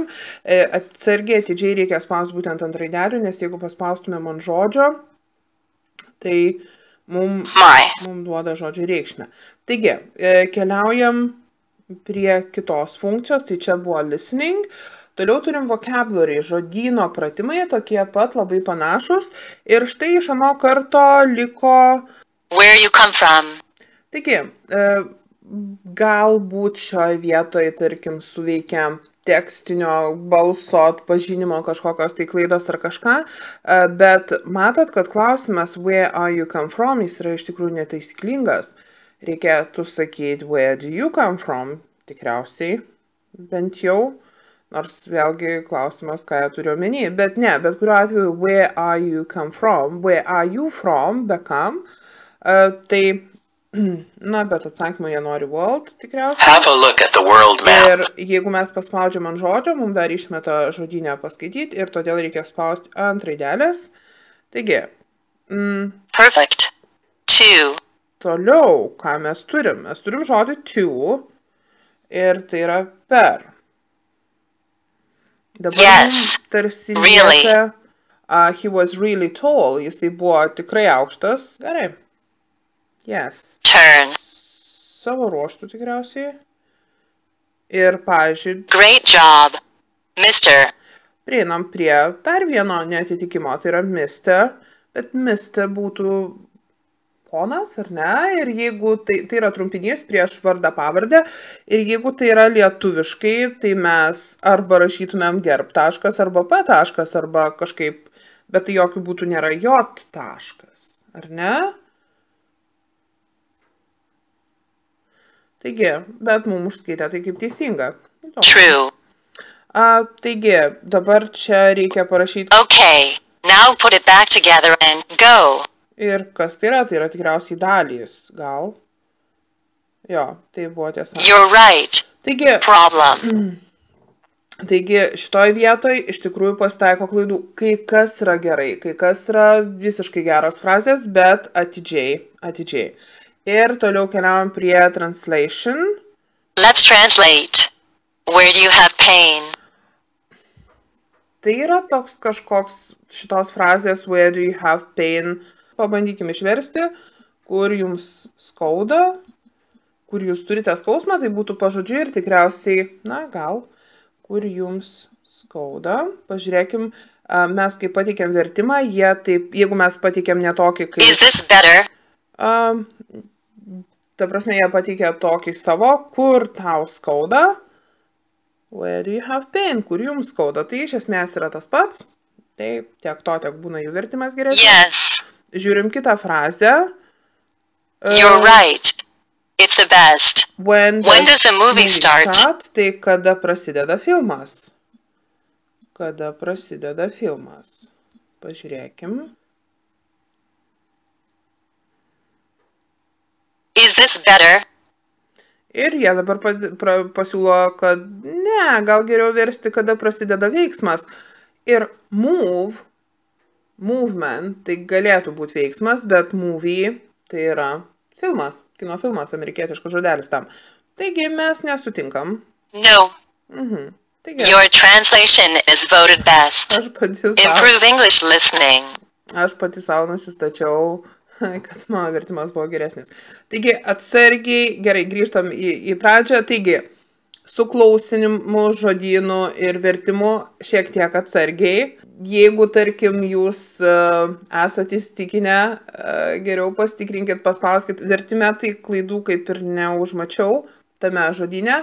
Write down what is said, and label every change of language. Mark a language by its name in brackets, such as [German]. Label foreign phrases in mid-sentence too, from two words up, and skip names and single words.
[Lithuanian] Atsargiai, atidžiai reikia spausti būtent ant raidelių, nes jeigu paspaustumėm ant žodžio, tai mums duoda žodžio reikšmę. Taigi, keliaujam prie kitos funkcijos, tai čia buvo listening. Toliau turim vocabulary, žodyno pratimai, tokie pat labai panašus. Ir štai iš ano karto liko... [English] Where you come from. [Lithuanian] Taigi, galbūt šioje vietoje, tarkim, suveikia tekstinio balso atpažinimo kažkokios tai klaidos ar kažką, bet matot, kad klausimas [English] where are you come from, [Lithuanian] jis yra iš tikrųjų netaisyklingas. Reikėtų sakyti [English] where do you come from, [Lithuanian] tikriausiai, bent jau. Nors vėlgi klausimas, ką jie turi omeny, bet ne, bet kuriuo atveju [English] where are you come from, where are you from, [Lithuanian] be kam, tai, na, bet atsakymą jie nori world, tikriausiai. [English] Have a look at the world map. [Lithuanian] Ir jeigu mes paspaudžiam ant žodžio, mums dar išmeta žodynę paskaityti ir todėl reikia spausti ant raidelės. Taigi. [English] Perfect. To. [Lithuanian] Toliau, ką mes turim? Mes turim žodį to ir tai yra per. Dabar tarsi lieka, [English] he was really tall, [Lithuanian] jisai buvo tikrai aukštas. Gerai. [English] Yes. Turn. [Lithuanian] Savo ruoštų tikriausiai. Ir, pavyzdžiui, [English] great job, Mr. [Lithuanian] Prieinam prie dar vieno neatitikimo, tai yra Mr. Bet Mr. būtų ponas, ar ne? Ir jeigu tai yra trumpinys prieš vardą pavardę, ir jeigu tai yra lietuviškai, tai mes arba rašytumėm gerb taškas, arba p taškas, arba kažkaip, bet tai jokių būtų nėra j taškas, ar ne? Taigi, bet mums užskaitė tai kaip teisinga. [English] True. [Lithuanian] Taigi, dabar čia reikia parašyti. [English] Okay, now put it back together and go. [Lithuanian] Ir kas tai yra tikriausiai dalys, gal? Jo, tai buvo tiesa. [English] You're right. [Lithuanian] Taigi, [English] problem. [Lithuanian] Taigi, šitoj vietoj iš tikrųjų pasitaiko klaidų. Kai kas yra gerai, kai kas yra visiškai geros frazės, bet atidžiai. Ir toliau keliaujam prie translation. [English] Let's translate. Where do you have pain? [Lithuanian] Tai yra toks kažkoks šitos frazės [English] where do you have pain. [Lithuanian] Pabandykime išversti, kur jums skauda, kur jūs turite skausmą, tai būtų pažodžiui ir tikriausiai, na gal, kur jums skauda. Pažiūrėkim, mes kai pateikėm vertimą, jie taip, jeigu mes pateikėm ne tokį kaip... [English] Is this better? [Lithuanian] Ta prasme, jie pateikė tokį savo, kur tau skauda. [English] Where do you have pain? [Lithuanian] Kur jums skauda? Tai iš esmės yra tas pats. Taip, tiek būna jų vertimas geresnis. [English] Yes. [Lithuanian] Žiūrim kitą frazę. [English] You're right. It's the best. When does the movie start? [Lithuanian] Tai kada prasideda filmas? Kada prasideda filmas? Pažiūrėkim. [English] Is this better? [Lithuanian] Ir jie dabar pasiūlo, kad ne, gal geriau versti, kada prasideda veiksmas. Ir movement, tai galėtų būti veiksmas, bet movie tai yra filmas, kino filmas, amerikietiškas žodelis tam. Taigi mes nesutinkam. [English] No. [Lithuanian] Taigi, [English] Your translation is voted best. Improve English listening. [Lithuanian] Aš pati savo nusistačiau, kad mano vertimas buvo geresnis. Taigi, atsargiai, gerai, grįžtam į pradžią. Taigi, su klausinimu, žodynu ir vertimu šiek tiek atsargiai. Jeigu, tarkim, jūs esate įsitikinę, geriau pasitikrinkit, paspauskit vertime, tai klaidų kaip ir neužmačiau tame žodyne.